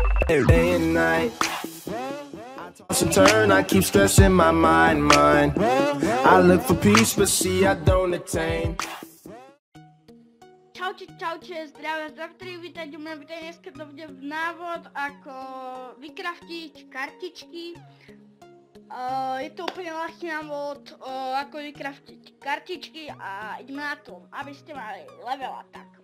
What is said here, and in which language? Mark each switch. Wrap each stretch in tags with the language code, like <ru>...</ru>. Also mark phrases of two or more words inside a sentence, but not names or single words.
<en>day and night. I toss and turn, I keep stressing my mind. I look for peace, but see I don't attain.</en> <sk>Čaute, zdravia, vítajte u mňa, dneska to bude návod, ako vykraftiť kartičky. Je to úplne ľahký návod, ako vykraftiť kartičky a ideme na to, aby ste mali</sk> <en>level attack.</en>